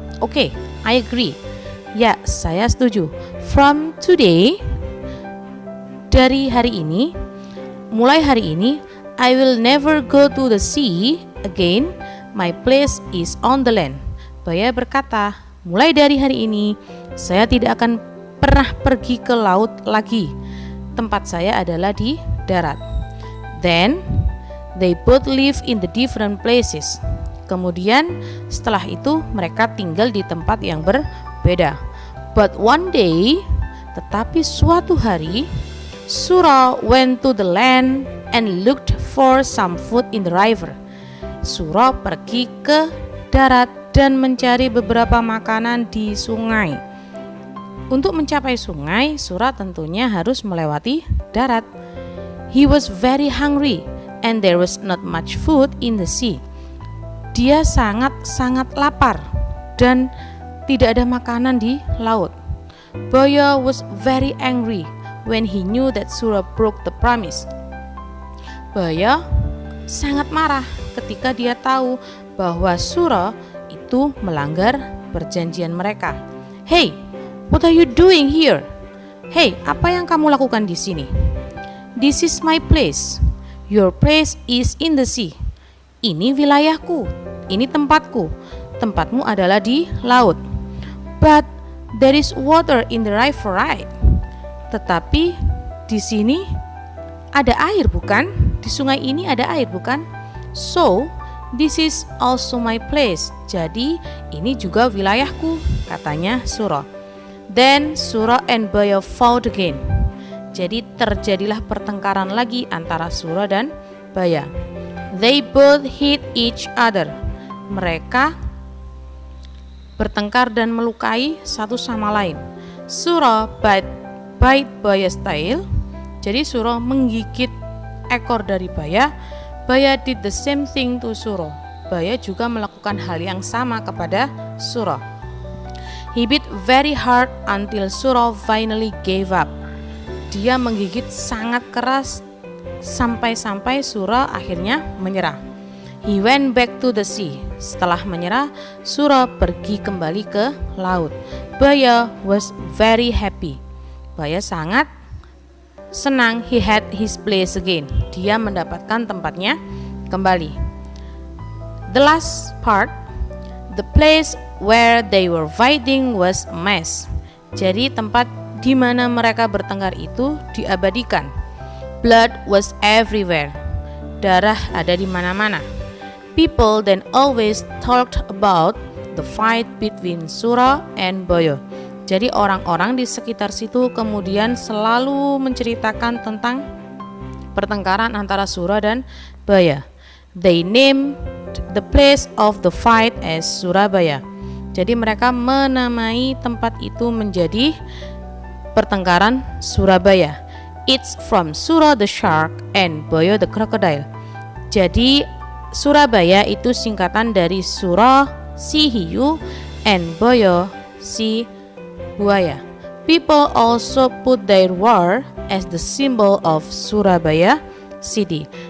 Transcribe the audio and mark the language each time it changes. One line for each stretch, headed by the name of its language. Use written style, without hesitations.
English: Okay, I agree.
Indonesian: Ya, saya setuju.
English: From today,
Indonesian: dari hari ini, mulai hari ini,
English: I will never go to the sea again. My place is on the land.
Indonesian: Buaya berkata, mulai dari hari ini, saya tidak akan pernah pergi ke laut lagi. Tempat saya adalah di darat.
English: Then, they both live in the different places.
Indonesian: Kemudian setelah itu mereka tinggal di tempat yang berbeda.
English: But one day,
Indonesian: tetapi suatu hari,
English: Surah went to the land and looked for some food in the river.
Indonesian: Surah pergi ke darat dan mencari beberapa makanan di sungai. Untuk mencapai sungai, Surah tentunya harus melewati darat.
English: He was very hungry and there was not much food in the sea.
Indonesian: Dia sangat lapar dan tidak ada makanan di laut.
English: Buaya was very angry when he knew that Surah broke the promise.
Indonesian: Buaya sangat marah ketika dia tahu bahwa Surah itu melanggar perjanjian mereka.
English: Hey, what are you doing here?
Indonesian: Hey, apa yang kamu lakukan di sini?
English: This is my place. Your place is in the sea.
Indonesian: Ini wilayahku, ini tempatku. Tempatmu adalah di laut.
English: But there is water in the river, right?
Indonesian: Tetapi di sini ada air, bukan? Di sungai ini ada air, bukan?
English: So, this is also my place.
Indonesian: Jadi, ini juga wilayahku, katanya Surah.
English: Then Surah and Buaya fought again.
Indonesian: Jadi terjadilah pertengkaran lagi antara Surah dan Buaya.
English: They both hit each other.
Indonesian: Mereka bertengkar dan melukai satu sama lain.
English: Surah bite Buaya's tail.
Indonesian: Jadi Surah menggigit ekor dari Buaya.
English: Buaya did the same thing to Surah.
Indonesian: Buaya juga melakukan hal yang sama kepada Surah.
English: He bit very hard until Surah finally gave up.
Indonesian: Dia menggigit sangat keras sampai Surah akhirnya menyerah.
English: He went back to the sea.
Indonesian: Setelah menyerah, Surah pergi kembali ke laut.
English: Buaya was very happy.
Indonesian: Buaya sangat senang.
English: He had his place again.
Indonesian: Dia mendapatkan tempatnya kembali.
English: The last part, the place where they were fighting was a mess.
Indonesian: Jadi tempat di mana mereka bertengkar itu diabadikan.
English: Blood was everywhere.
Indonesian: Darah ada di mana-mana.
English: People then always talked about the fight between Surah and Buaya.
Indonesian: Jadi orang-orang di sekitar situ kemudian selalu menceritakan tentang pertengkaran antara Surah dan Buaya.
English: They named the place of the fight as Surabaya.
Indonesian: Jadi mereka menamai tempat itu menjadi pertengkaran Surabaya.
English: It's from Surah the shark and Buaya the crocodile.
Indonesian: Jadi Surabaya itu singkatan dari Surah si hiu and Buaya si buaya.
English: People also put their war as the symbol of Surabaya city.